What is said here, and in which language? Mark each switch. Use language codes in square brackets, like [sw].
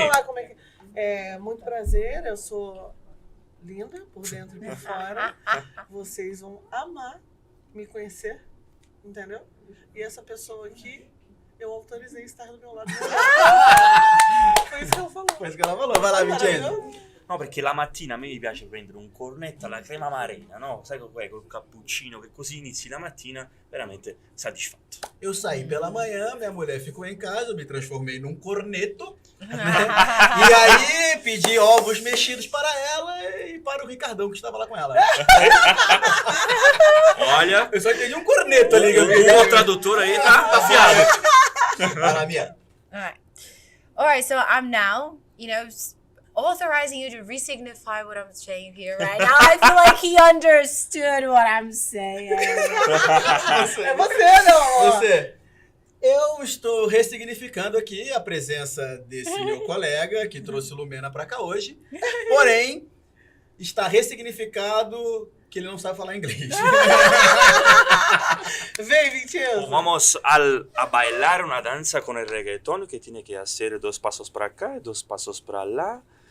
[pt] vou falar como é que... muito prazer, eu sou linda, por dentro e por fora. Vocês vão amar me conhecer, entendeu? E essa pessoa aqui, eu autorizei a estar do meu lado. Foi isso que ela falou. Foi isso que ela falou. Vai lá, Vincenzo. Maravilhoso. [it] No, perché la mattina a me mi piace prendere un cornetto alla crema marena, no? Sai col cappuccino, che così inizi la mattina veramente soddisfatto. [pt] Eu saí pela manhã, minha mulher ficou em casa, eu me transformei num corneto. E aí pedi ovos mexidos para ela e para o Ricardão que estava lá com ela. Olha, Eu só entendi um corneto ali que eu vi. o tradutor aí tá afiado. Vai lá, Mia. [en] All right. So I'm now, authorizing you to re-signify what I'm saying here right now. I feel like he understood what I'm saying. [pt] É você, não. Você. Eu estou ressignificando aqui a presença desse meu colega que trouxe Lumena pra cá hoje. Porém, está ressignificado que ele não sabe falar inglês. Vem, Vincenzo. [es] Vamos a bailar una danza con el reggaetón que tiene que hacer 2 pasos para acá, 2 pasos para lá.